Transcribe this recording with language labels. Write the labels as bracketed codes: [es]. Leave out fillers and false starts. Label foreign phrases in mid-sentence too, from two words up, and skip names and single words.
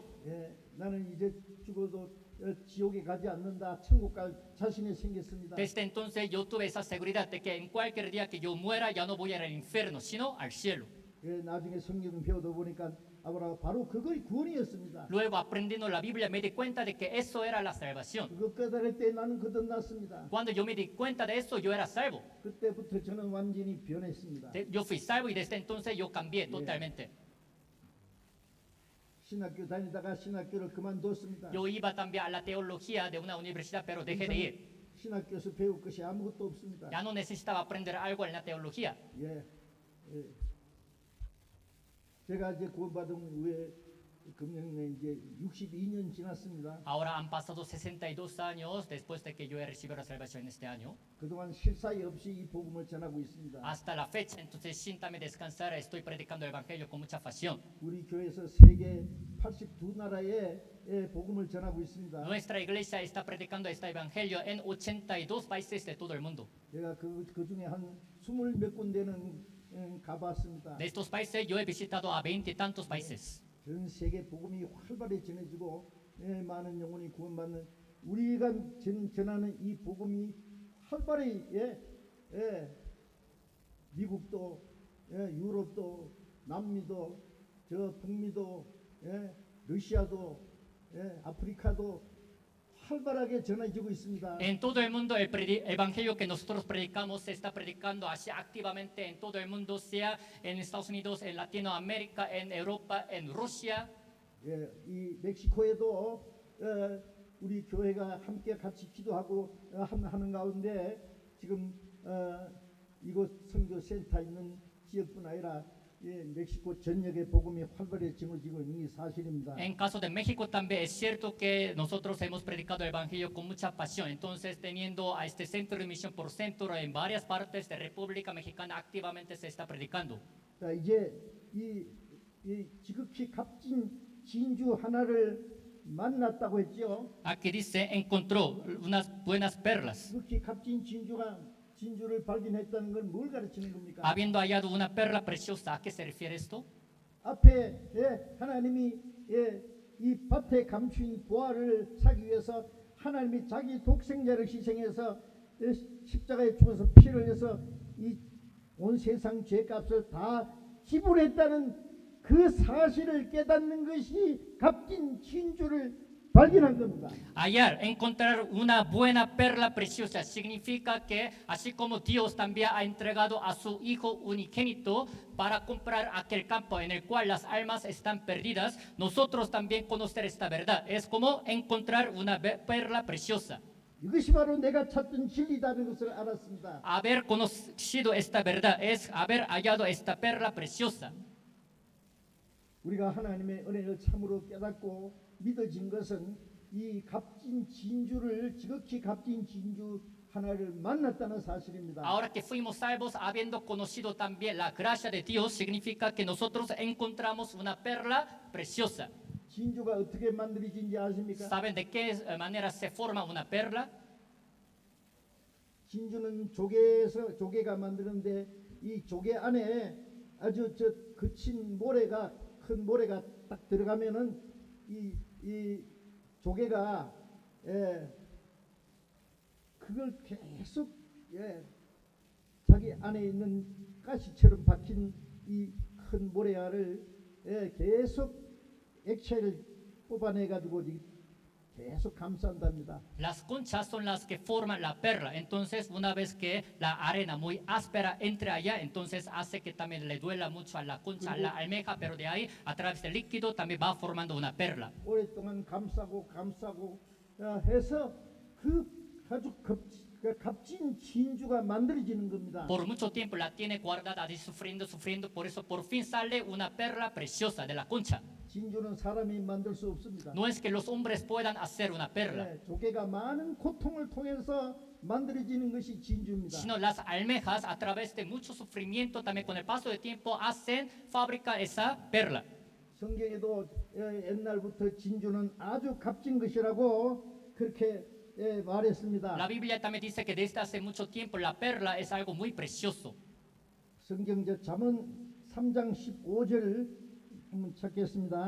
[ko] 나는 이제 죽어도 지옥에 가지 않는다. 천국 갈 자신이 생겼습니다. [es] Desde entonces yo tuve esa seguridad de que en cualquier día que yo muera ya no voy a ir al infierno, sino al cielo. [ko] 나중에 성경 배우다 보니까 바로 그것이 구원이었습니다. [es] Luego aprendiendo la Biblia me di cuenta de que eso era la salvación. [ko] 그것 깨달을 때 나는 거듭났습니다. [es] Cuando yo me di cuenta de eso, yo era salvo. [ko] 그때부터 저는 완전히 변했습니다. [es] Yo fui salvo y desde entonces yo cambié totalmente. [ko] 신학교 다니다가 신학교를 그만뒀습니다. [es] Yo iba también a la teología de una universidad, pero dejé de ir. [ko] 신학교에서 배울 것이 아무것도 없습니다. [es] Ya no necesitaba aprender algo en la teología. [ko] 제가 이제 구원받은 후에 금년에 이제 62년 지났습니다. [es] Ahora han pasado 62 años después de que yo he recibido la salvación este año. [ko] 그동안 쉴 사이 없이 이 복음을 전하고 있습니다. [es] Hasta la fecha, entonces sin también descansar, estoy predicando el evangelio con mucha pasión. [ko] 우리 교회에서 세계 82나라에 복음을 전하고 있습니다. [es] Nuestra iglesia está predicando este evangelio en 82 países de todo el mundo. [ko] 제가 그 중에 한 20몇 군데는 가봤습니다. [es] De estos países yo he visitado a 20 y tantos países. [ko] 전 세계 복음이 활발히 전해지고 많은 영혼이 구원받는 우리가 전하는 이 복음이 활발히 미국도 유럽도 남미도 저 북미도 러시아도 아프리카도 활발하게 전해지고 있습니다. [es] En todo el mundo el evangelio que nosotros predicamos se está predicando así activamente en todo el mundo, sea en Estados Unidos, en Latinoamérica, en Europa, en Rusia. [ko] 이 멕시코에도 우리 교회가 함께 같이 기도하고 하는 가운데 지금 이곳 선교 센터 있는 지역뿐 아니라 멕시코 전역의 복음이 활발히 전해지고 있는 게 사실입니다. [es] En caso de México también es cierto que nosotros hemos predicado el evangelio con mucha pasión. Entonces, teniendo a este centro de misión por centro en varias partes de República Mexicana, activamente se está predicando. [ko] 자, 이제 이 지극히 값진 진주 하나를 만났다고 했지요. [es] Aquí dice, encontró unas buenas perlas. [ko] 그렇게 값진 진주를 발견했다는 건 뭘 가르치는 겁니까? [es] Habiendo hallado una perla preciosa, ¿a qué se refiere esto? [ko] 앞에 하나님이 이 밭에 감춘 보화를 사기 위해서 하나님이 자기 독생자를 희생해서 십자가에 죽어서 피를 흘려서 이 온 세상 죄값을 다 지불했다는 그 사실을 깨닫는 것이 값진 진주를 발견한 겁니다. [es] Hallar, encontrar una buena perla preciosa significa que así como Dios también ha entregado a su Hijo unigénito para comprar aquel campo en el cual las almas están perdidas, nosotros también conocer esta verdad. Es como encontrar una perla preciosa. [ko] 이것이 바로 내가 찾던 진리다는 것을 알았습니다. [es] Haber conocido esta verdad es haber hallado esta perla preciosa. [ko] 우리가 하나님의 은혜를 참으로 깨닫고 믿어진 것은 이 값진 진주를 지극히 값진 진주 하나를 만났다는 사실입니다. [es] Ahora que fuimos salvos, habiendo conocido también la gracia de Dios, significa que nosotros encontramos una perla preciosa. [ko] 진주가 어떻게 만들어진지 아십니까? [es] ¿Saben de qué manera se forma una perla? [ko] 진주는 조개가 만드는데 이 조개 안에 아주 거친 모래가 큰 모래가 딱 들어가면은 이 조개가 그걸 계속 자기 안에 있는 가시처럼 박힌 이 큰 모래알을 계속 액체를 뽑아내 가지고 계속 감싼답니다. [es] Las conchas son las que forman la perla. Entonces, una vez que la arena muy áspera entre allá, entonces hace que también le duela mucho a la concha, a la almeja, pero de ahí, a través del líquido, también va formando una perla. [ko] 오랫동안 감싸고 해서 그 아주 값진 진주가 만들어지는 겁니다. [es] Por mucho tiempo la tiene guardada, ahí sufriendo, por eso por fin sale una perla preciosa de la concha. [ko] 진주는 사람이 만들 수 없습니다. [es] No es que los hombres puedan hacer una perla, [ko] 조개가 많은 고통을 통해서 만들어지는 것이 진주입니다. [es] sino las almejas, a través de mucho sufrimiento, también con el paso del tiempo, fabrican esa perla. [ko] 성경에도 옛날부터 진주는 아주 값진 것이라고 그렇게 말했습니다. [es] La Biblia también dice que desde hace mucho tiempo la perla es algo muy precioso. [ko] 성경적 잠언 3장 15절을 한번 찾겠습니다.